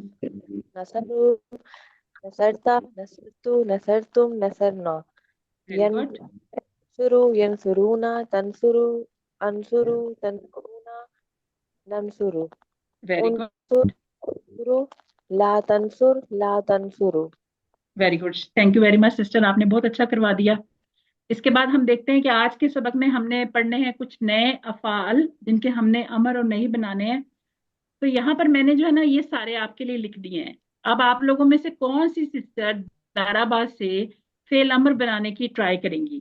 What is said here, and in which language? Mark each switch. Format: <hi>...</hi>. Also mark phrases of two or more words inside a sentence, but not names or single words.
<ar>نصروا، نصرتَ، نصرتُ، نصرتم، نصرنا.</ar> <en>very good,</en> <ar>ينصرُ، ينصرون، تنصرُ، أنصرُ، تنصرون، ننصرُ.</ar> <en>very good,</en> <ar>انصروا، لا تنصرْ، لا تنصروا.</ar> <en>very good. thank you very much sister,</en> <hi>आपने बहुत अच्छा करवा दिया। इसके बाद हम देखते हैं कि आज के सबक में हमने पढ़ने हैं कुछ नए अफ़ाल जिनके हमने अमर और नहीं बनाने हैं। तो यहाँ पर मैंने जो है ना ये सारे आपके लिए लिख दिए हैं। अब आप लोगों में से कौन सी सिस्टर दाराबाद से फेल अमर बनाने की ट्राई करेंगी?</hi>